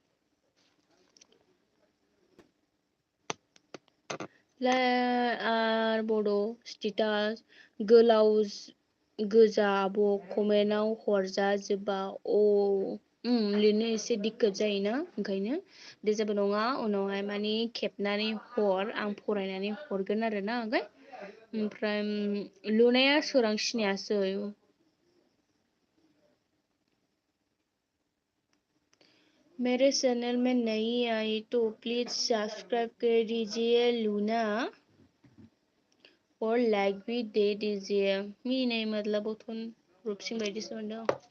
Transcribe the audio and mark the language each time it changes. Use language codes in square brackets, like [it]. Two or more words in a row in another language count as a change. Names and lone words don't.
[brx] बड' स्टेटास गोलाव गोजा आब' कमेन्टआव हरजाजोबा लिरनो एसे दिक्कत जायोना ओंखायनो दे जेबो नङा उनावहाय माने खेबनानै हर आं फरायनानै हरगोन आरोना ओमफ्राय लुनाया सोरां सिनायासै [hi] मेरे चैनल में नहीं आई तो प्लीज सब्सक्राइब कर दीजिए लूना और लाइक भी दे दीजिए नहीं मतलब [brx] उथुन रूपसिंह बायदिसो मोनदों